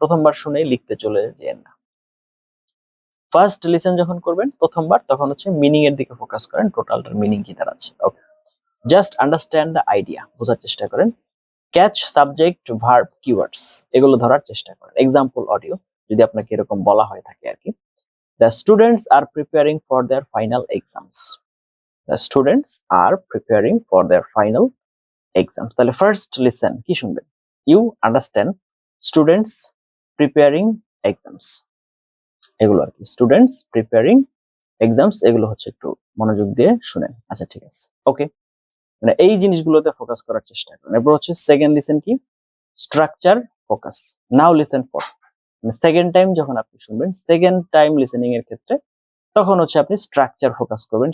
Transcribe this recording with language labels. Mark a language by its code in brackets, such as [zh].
[bn] প্রথমবার শুনেই লিখতে চলে যেন না। ফার্স্ট লিসেন যখন করবেন প্রথমবার, তখন হচ্ছে মিনিং এর দিকে ফোকাস করেন, টোটালটার মিনিং কি দাঁড়াচ্ছে। [en] okay, just understand the idea, [bn] বোঝার চেষ্টা করেন। [en] catch subject verb keywords, [bn] এগুলো ধরার চেষ্টা করেন। এক্সাম্পল অডিও, যদি আপনাকে এরকম বলা হয়ে থাকে আর কি। [en] The students are preparing for their final exams. The students are preparing for their final exams. [bn] তাহলে ফার্স্ট লিসেন কি শুনবেন? [en] You understand students preparing exams, [bn] এগুলো আর কি। স্টুডেন্টস প্রিপেয়ারিং এক্সামস, এগুলো হচ্ছে একটু মনোযোগ দিয়ে শুনেন। আচ্ছা, ঠিক আছে, ওকে, মানে এই জিনিসগুলোতে ফোকাস করার চেষ্টা করেন। এরপর হচ্ছে সেকেন্ড লিসেন কি? Structure focus. [en] now listen for, [bn] মানে সেকেন্ড টাইম যখন আপনি শুনবেন, সেকেন্ড টাইম লিসেনিং এর ক্ষেত্রে তখন হচ্ছে আপনি স্ট্রাকচার ফোকাস করবেন।